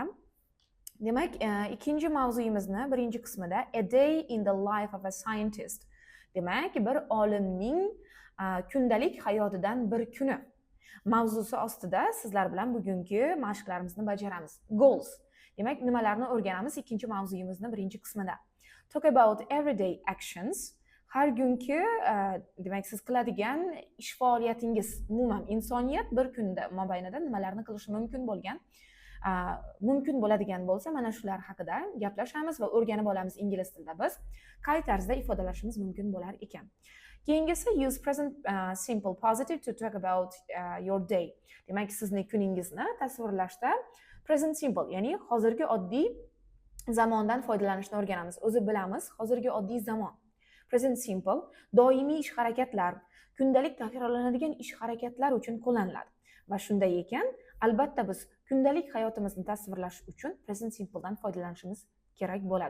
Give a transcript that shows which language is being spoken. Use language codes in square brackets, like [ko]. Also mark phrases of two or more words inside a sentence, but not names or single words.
[uz] Demak, ikkinchi mavzuyimizni birinchi qismida [en] A Day in the Life of a Scientist. [uz] Demak, bir olimning kundalik hayotidan bir kuni mavzusi ostida sizlar bilan bugungi mashqlarimizni bajaramiz. [en] Goals. [uz] Demak, nimalarni o'rganamiz ikkinchi mavzuyimizni birinchi qismida. [en] Talk about everyday actions. [uz] Har kungi demak siz qiladigan ish faoliyatingiz, umuman insoniyat bir kunda mobaynida nimalarni qilishi mumkin bo'ladigan bo'lsa, mana shular haqida gaplashamiz va o'rganib olamiz ingliz tilida biz qay tarzda ifodalashimiz mumkin bo'lar ekan. Keyingisi [en] use present simple positive to talk about your day. [uz] Demak, sizni kuningizni tasvirlashda [en] present simple, [uz] ya'ni hozirgi oddiy zamondan foydalanishni o'rganamiz. O'zi bilamiz, hozirgi oddiy zamon. [en] Present simple [uz] doimiy ish harakatlar, kundalik takrorlanadigan ish harakatlar uchun qo'llaniladi. Va shunday ekan, albatta biz kundalik hayotimizni tasvirlash uchun [en] present simple [uz] dan foydalanishimiz kerak bo'ladi.